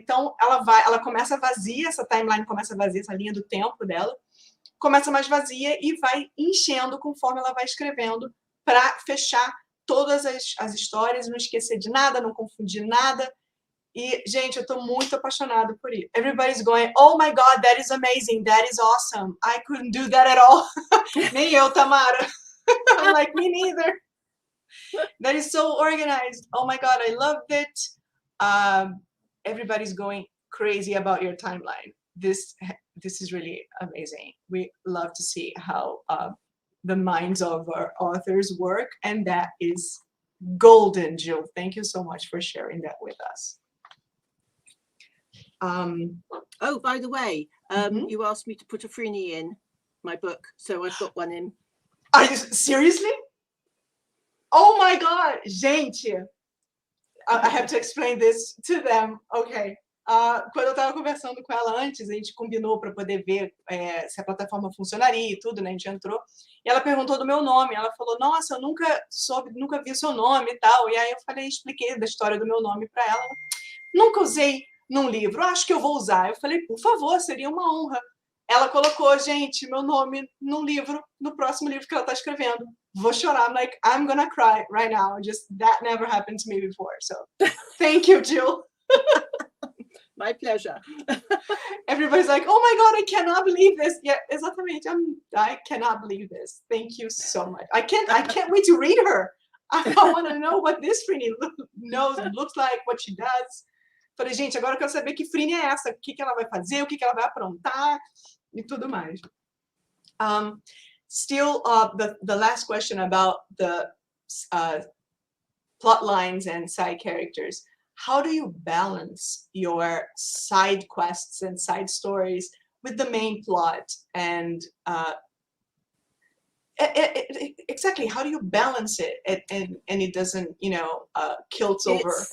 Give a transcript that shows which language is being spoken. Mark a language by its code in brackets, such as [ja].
[pt] Então, ela começa vazia, essa timeline começa vazia, essa linha do tempo dela, começa mais vazia e vai enchendo conforme ela vai escrevendo para fechar todas as histórias, não esquecer de nada, não confundir nada. E, gente, eu estou muito apaixonada por isso. [en] Everybody's going, oh my God, that is amazing, that is awesome. I couldn't do that at all. [pt] Nem eu, [en] Tamara. I'm like, me neither. That is so organized. Oh my God, I loved it. Everybody's going crazy about your timeline. This is really amazing. We love to see how the minds of our authors work, and that is golden, Jill. Thank you so much for sharing that with us. Oh, by the way, you asked me to put a Freeney in my book, so I've got one in. Are you seriously? Oh my God, gente! I have to explain this to them. Okay. [pt] Quando eu estava conversando com ela antes, a gente combinou para poder ver se a plataforma funcionaria e tudo, né? A gente entrou. E ela perguntou do meu nome. Ela falou, nossa, eu nunca vi o seu nome e tal. E aí eu expliquei da história do meu nome para ela. Nunca usei num livro, acho que eu vou usar. Eu falei, por favor, seria uma honra. Ela colocou, gente, meu nome num livro, no próximo livro que ela está escrevendo. Vou chorar. [en] I'm like, I'm gonna cry right now. Just that never happened to me before. So, thank you, Jill. My pleasure. Everybody's like, oh my God, I cannot believe this. Yeah, exatamente. I cannot believe this. Thank you so much. I can't wait to read her. I want to know what this Freeney looks like, what she does. [pt] Falei, gente, agora eu quero saber que Freeney é essa, o que ela vai fazer, o que ela vai aprontar e tudo mais. [en] Still, the last question about the plot lines and side characters. How do you balance your side quests and side stories with the main plot? And exactly, how do you balance it and it doesn't, kilts over?